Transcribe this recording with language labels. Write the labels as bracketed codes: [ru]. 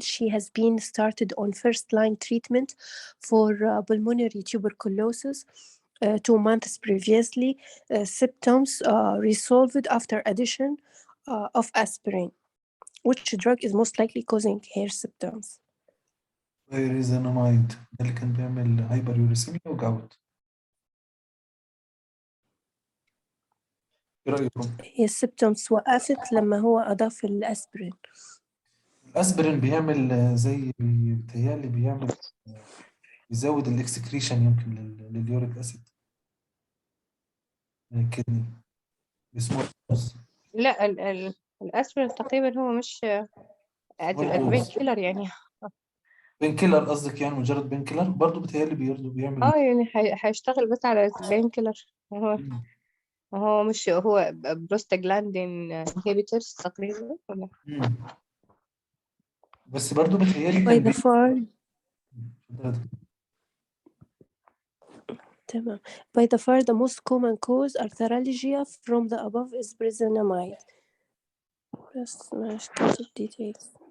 [en] She has been started on first-line treatment for pulmonary tuberculosis 2 months previously. Symptoms resolved after addition of aspirin. Which drug is most likely causing her symptoms? [ar] ريزيناميد ده اللي كان بيعمل هايبر يوريسيميا وجاوت. ايه رايكم؟ هي السيمبتومز وقفت لما هو أضاف الأسبرين. الاسبرين بيعمل زي بيتهيألي بيعمل يزود الاكسكريشن يمكن لليوريك اسيد من الكدني اسمه لا الأسبرين تقريبا هو مش بين كيلر يعني. بين كيلر قصدك يعني مجرد بين كيلر برضه بيتهيألي بيعمل يعني هيشتغل بس على بين كيلر. هو مش هو بروستاجلاندين انهبيتورز تقريبا ولا؟ بس برضه بيتهيألي [en] by [ar] كان تمام. [en] By the far the most common cause arthralgia from the above is presenamide. [ar] بس مش كاتب details.